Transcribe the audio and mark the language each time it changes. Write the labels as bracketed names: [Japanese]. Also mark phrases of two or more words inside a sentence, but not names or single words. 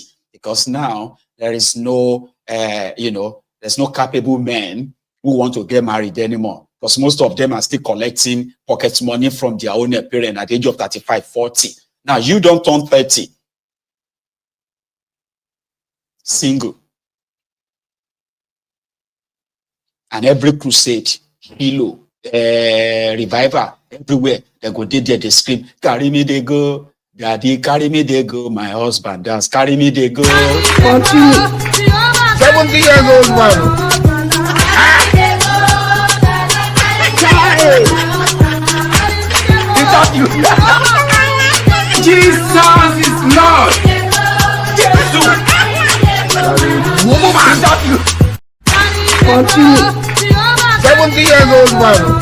[English] Because now there is no, there's no capable men who want to get married anymore. Because most of them are still collecting pocket money from their own parent at the age of 35, 40. Now you don't turn 30. Single. And every crusade, hilo, revival, everywhere, they go there, they scream, carry me, they go, daddy, carry me, they go, my husband dance, carry me, they go. 70 years old man. Jesus is Lord. Jesus. 70 years old man.